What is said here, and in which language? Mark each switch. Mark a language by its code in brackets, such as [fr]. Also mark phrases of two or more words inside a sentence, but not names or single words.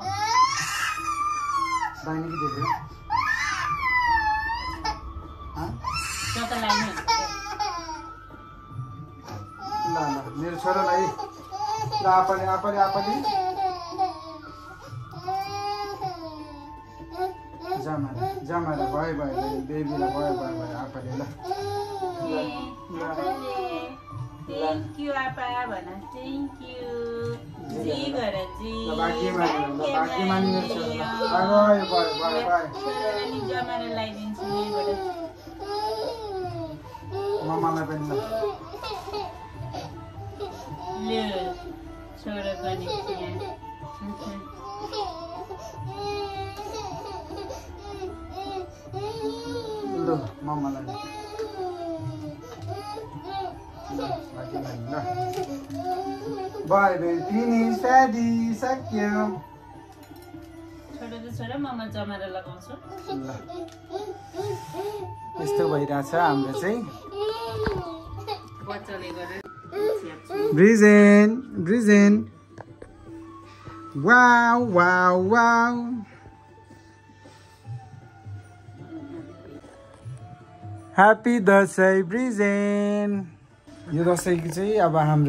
[ne] दाहिने कि देख्यो ल ल मेरो छोरालाई ल आपाले आपाले आपाले जमाना जमाना भयो भयो बेबीलाई भयो भयो भयो आपाले ल [en] thank you [ne] आपा भन। [en] thank you [ne] जी गर जी बाकी मानी गर्छ [en] bye bye bye bye [ne] अनि जमाएर लगाइदिन्छु यहीबाट मम्मालाई पनि ल छोरा पनि ल मम्मालाई [en] bye bye finish Faddy [ne] सक्यो छोरा मम्मा जमाएर लगाउँछु ल यस्तो भइरहेछ हाम्रो चाहिँ बच्चाले गरेर ब्रिजेन [en] wow wow wow happy [ne] दसैँ ब्रिजेन यो दसैँको चाहिँ अब हाम्रो